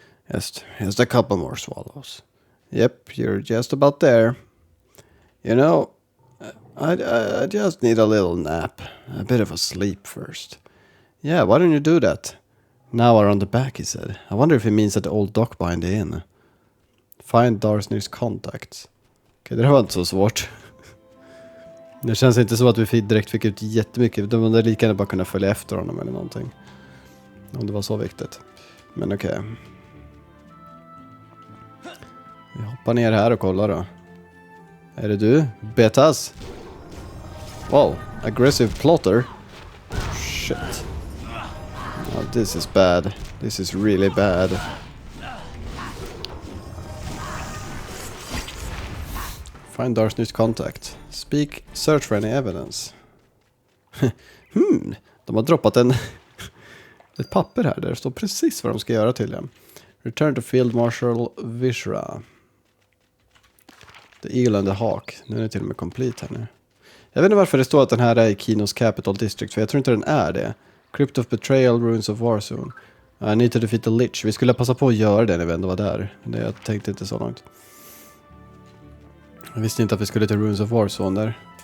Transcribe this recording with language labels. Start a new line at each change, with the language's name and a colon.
English: Just a couple more swallows. Yep, you're just about there. You know, I just need a little nap. A bit of a sleep first. Yeah, why don't you do that? Now around the back, he said. I wonder if he means at the old dock behind the inn. Find Drottningens contacts.
Swedish: Okej, det var inte så svårt. Det känns inte så att vi direkt fick ut jättemycket. De hade lika gärna bara kunna följa efter honom eller någonting. Om det var så viktigt. Men okej. Vi hoppar ner här och kollar då. Är det du? Betas?
English: Wow, aggressive plotter. Shit. Oh, this is bad. This is really bad. Find Drottningens contact. Speak, search for any evidence.
Swedish: De har droppat ett papper här där det står precis vad de ska göra tydligen.
English: Return to Field Marshal Vishra. The Eagle and the Hawk.
Swedish: Nu är det till och med complete här nu. Jag vet inte varför det står att den här är i Kinos Capital District, för jag tror inte den är det.
English: Crypt of Betrayal, Ruins of Warzone. I need to defeat the Lich.
Swedish: Vi skulle passa på att göra det när vi ändå var där. Men jag tänkte inte så långt. Jag visste inte att vi skulle till Ruins of Warzone där.